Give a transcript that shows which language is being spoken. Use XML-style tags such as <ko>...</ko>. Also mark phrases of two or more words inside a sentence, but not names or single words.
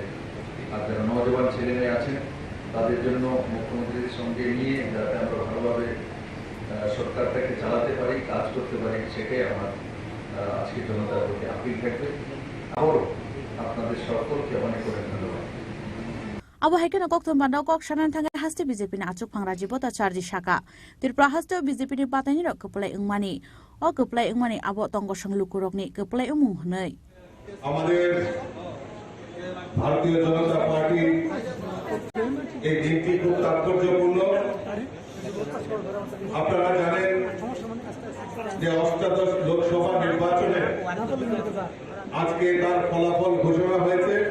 <bn>আর যারা নজওয়ান ছেলেমেয়ে আছেন তাদের জন্য মুখ্যমন্ত্রীর সঙ্গে নিয়ে যাতে আমরা ভালোভাবে সরকারটাকে চালাতে পারি, কাজ করতে পারি, সেটাই আমার আজকে জনতার প্রতি আপিল থাকবে। আবারও আপনাদের সকলকে অনেক অনেক ধন্যবাদ।</bn> <trp>Abo haikena koktum bandao kok shanan thangai hasti BJP ni achuk phangra jibota charji shaka tirpra hasto BJP ni patani ro keplai ungmani o keplai ungmani abo tonggo sang lukurok ni keplai umung hnei</trp> <bn>আমাদের ভারতীয় জনতা পার্টি এই দিনটি খুব তাৎপর্যপূর্ণ। আপনারা জানেন যে ৮ম লোকসভা নির্বাচনে আজকে তার ফলাফল ঘোষণা হয়েছে।</bn>